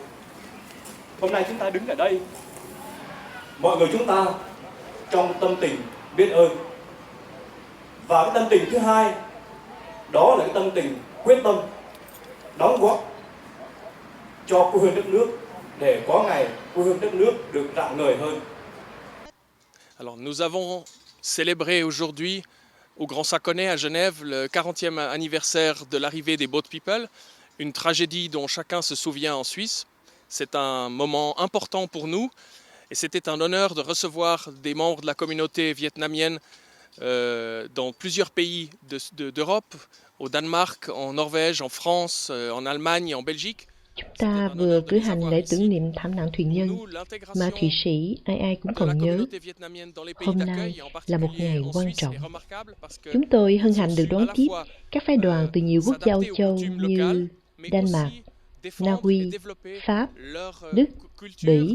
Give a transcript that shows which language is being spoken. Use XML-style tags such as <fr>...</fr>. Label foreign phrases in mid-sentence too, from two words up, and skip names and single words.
<vi>Hôm nay chúng ta đứng ở đây, mọi người chúng ta trong tâm tình biết ơn. Và cái tâm tình thứ hai, đó là cái tâm tình quyết tâm đóng góp cho quê hương đất nước để có ngày quê hương đất nước được rạng ngời hơn.</vi> <fr>Alors nous avons célébré aujourd'hui au Grand Saconnet à Genève le 40e anniversaire de l'arrivée des Boat People, une tragédie dont chacun se souvient en Suisse. C'est un moment important pour nous et c'était un honneur de recevoir des membres de la communauté vietnamienne dans plusieurs pays d'Europe, au Danemark, en Norvège, en France, en Allemagne et en Belgique.</fr> <vi>Chúng ta vừa cử hành lễ tưởng niệm thảm nạn thuyền nhân mà Thụy Sĩ ai ai cũng còn nhớ. Hôm nay là một ngày quan trọng. Chúng tôi hân hạnh được đón tiếp các phái đoàn từ nhiều quốc gia Âu Châu như Đan Mạc, Na Uy, Pháp, Đức, Bỉ.</vi>